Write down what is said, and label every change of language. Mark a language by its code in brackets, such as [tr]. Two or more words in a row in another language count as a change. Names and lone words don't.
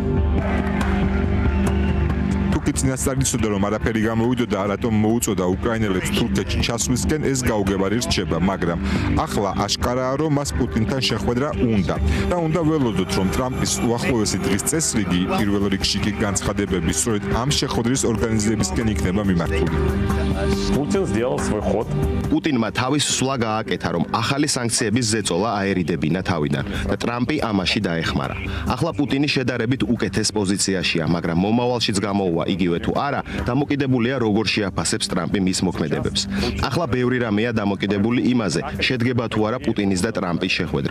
[ka] თუკი წინასწარ იცოდა, რომ არაფერი გამოვიდოდა, რატომ მოუწოდა უკრაინელებს თურქეთში ჩასვლისკენ, ეს გაუგებარი რჩება, მაგრამ ახლა აშკარაა, რომ მას პუტინთან შეხვედრა უნდა. და უნდა ველოდოთ, რომ ტრამპის უახლოესი დღის წესრიგი, პირველ რიგში კი განცხადებები, სწორედ ამ შეხვედრის ორგანიზებისკენ იქნება მიმართული. [ru] Путин сделал свой ход. [ka] პუტინმა თავის სვლა გააკეთა, რომ ახალი სანქციების ზეწოლა აერიდებინა თავიდან და ტრამპი ამაში დაეხმარა. ახლა პუტინი შედარებით უკეთეს პოზიციაშია, მაგრამ მომავალშიც გამოუვა იგივე თუ არა, დამოკიდებულია როგორ შეაფასებს ტრამპი მის მოქმედებებს. ახლა ბევრი რამეა დამოკიდებული იმაზე, შედგება თუ არა პუტინის და ტრამპის შეხვედრა.